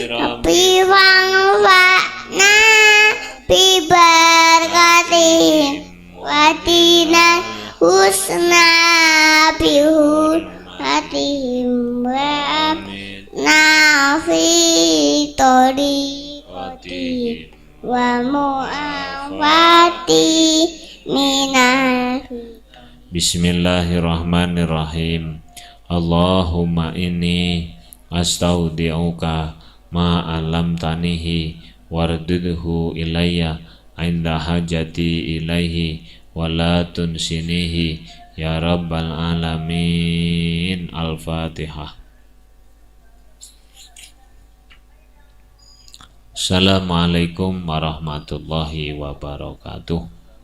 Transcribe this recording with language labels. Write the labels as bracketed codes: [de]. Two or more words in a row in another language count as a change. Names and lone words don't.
[ar] رب فانفعنا ببركاتهم واهدنا الحسنى بحرمتهم وأمتنا في طريقتهم ومعافاة من ال بسم الله الرحمن الرحيم. اللهم إني أستودعك ما علمتنيه فاردده إلي عند حاجتي إليه ولا تنسنيه يا رب العالمين. Al-Fatihah. السلام عليكم ورحمة الله وبركاته.